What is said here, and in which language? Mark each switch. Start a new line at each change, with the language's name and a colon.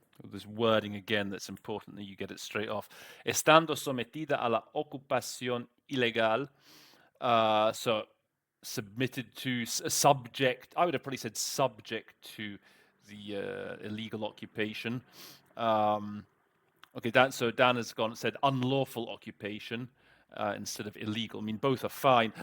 English: this wording again that's important that you get it straight off.
Spanish: Estando sometida a la ocupación ilegal.
English: So, submitted to, subject, I would have probably said subject to the illegal occupation. Okay, so Dan has said unlawful occupation instead of illegal. I mean, both are fine.